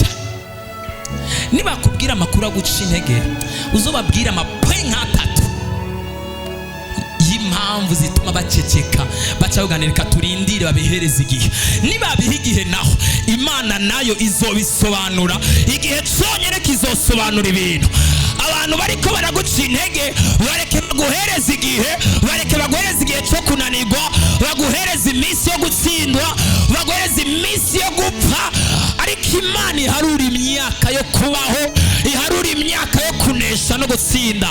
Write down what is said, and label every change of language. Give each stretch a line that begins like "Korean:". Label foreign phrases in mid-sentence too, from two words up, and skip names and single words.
Rundi: Nibakubwira amakuru aguca intege, uzobabwira amapoye nk'atatu y'impamvu zituma baceceka, baca baganirika turindire babihereza igihe. Nibabiha igihe naho Imana nayo izobisobanura, igihe cyonyine kizosobanura ibintu. Abantu bariko baraguca intege bareke baguhereza igihe, bareke baguhereza igihe cyo kunanirwa, baguhereza iminsi yo gutsindwa, baguhereza iminsi yo gupfa. Ariko Imana iharura imyaka yo kubaho, iharura imyaka yo kunesha no gutsinda.